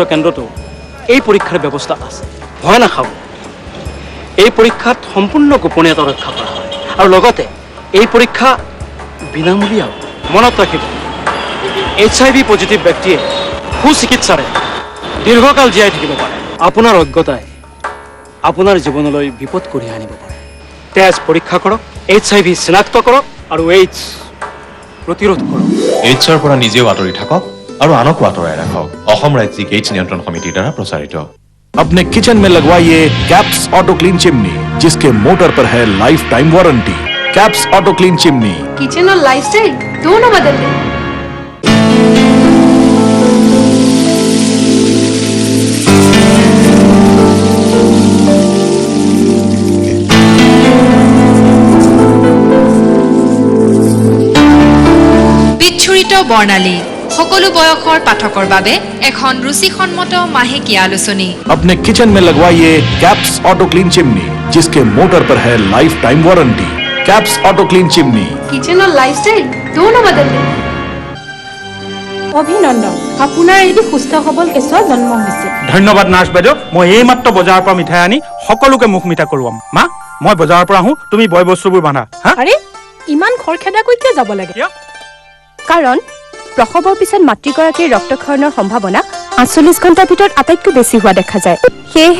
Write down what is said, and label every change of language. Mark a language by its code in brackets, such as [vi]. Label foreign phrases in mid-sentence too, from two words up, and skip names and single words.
[as] কেন্দ্ৰতো এই পৰীক্ষাৰ ব্যৱস্থা আছে ভয় নাখাব এই পৰীক্ষাত সম্পূৰ্ণ গোপনীয়তা ৰক্ষা কৰা হয় আৰু লগতে এই পৰীক্ষা বিনামূলীয়া মনত ৰাখিব HIV পজিটিভ ব্যক্তিয়ে সুচিকিৎসাৰে দীৰ্ঘকাল জীয়াই থাকিব পাৰে আপোনাৰ অজ্ঞতাই আপোনাৰ জীৱনলৈ বিপদ কঢ়িয়াই আনিব পাৰে তেজ পৰীক্ষা কৰক HIV চিনাক্ত কৰক আৰু AIDS প্ৰতিৰোধ কৰক এইডছৰ পৰা নিজেও আঁতৰি থাকক আৰু আনকো আঁতৰাই ৰাখক অসম ৰাজ্যিক এইডছ নিয়ন্ত্ৰণ সমিতিৰ দ্বাৰা প্ৰচাৰিত [hi] अपने किचन में लगवाइए कैप्स [en] auto clean chimney [hi] जिसके मोटर पर है [en] life time warranty [hi] कैप्स [en] auto clean chimney [hi] किचन और लाइफस्टाइल दोनों बदल गए [as] বিচ্ছুৰিত বৰ্ণালী সকলো বয়সৰ পাঠকৰ বাবে এখন ৰুচিসন্মত মাহেকীয়া আলোচনী [hi] अपने किचन में लगवाइए कैप्स [en] auto clean chimney [hi] जिसके मोटर पर है [en] life time warranty [hi] कैप्स [en] auto clean chimney [hi] किचन और लाइफस्टाइल दोनों बदल गए [as] অভিনন্দন আপোনাৰ এটি সুস্থ সবল কেঁচুৱা জন্ম হৈছে ধন্যবাদ নাৰ্ছ বাইদেউ মই এইমাত্ৰ বজাৰৰ পৰা মিঠাই আনি সকলোকে মুখ মিঠা কৰোৱাম মা মই বজাৰৰ পৰা আহোঁ তুমি বয় বস্তুবোৰ বান্ধা হা আৰে ইমান খৰখেদাকৈ কিয় যাব লাগে কাৰণ প্ৰসৱৰ পিছত মাতৃগৰাকীৰ ৰক্তক্ষৰণৰ সম্ভাৱনা 48 ঘণ্টাৰ ভিতৰত আটাইতকৈ বেছি হোৱা দেখা যায় সেয়েহে